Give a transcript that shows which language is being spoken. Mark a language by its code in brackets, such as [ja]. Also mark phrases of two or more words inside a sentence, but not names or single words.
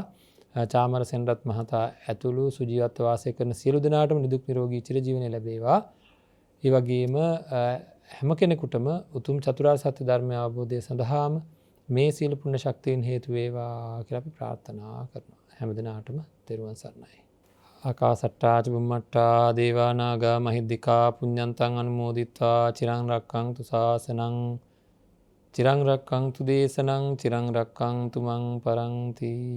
[si] චාමර සෙනරත් මහතා ඇතුළු සුජීවත්ව වාසය කරන සියලු දෙනාටම නිදුක් නිරෝගී චිරජීවනය ලැබේවා. ඒ වගේම හැම කෙනෙකුටම උතුම් චතුරාර්ය සත්‍ය ධර්මය අවබෝධය සඳහාම මේ සීල පුණ්‍ය ශක්තියින් හේතු වේවා කියලා අපි ප්‍රාර්ථනා කරනවා. හැම දිනාටම තෙරුවන් සරණයි. [pi] ආකාසට්ටා චුම්මට්ටා දේවා නාග මහිද්దికා පුඤ්ඤන්තං අනුමෝදිත්වා චිරං රක්ඛන්තු ශාසනං චිරං රක්ඛන්තු දේශනං චිරං රක්ඛන්තු මං පරන්ති.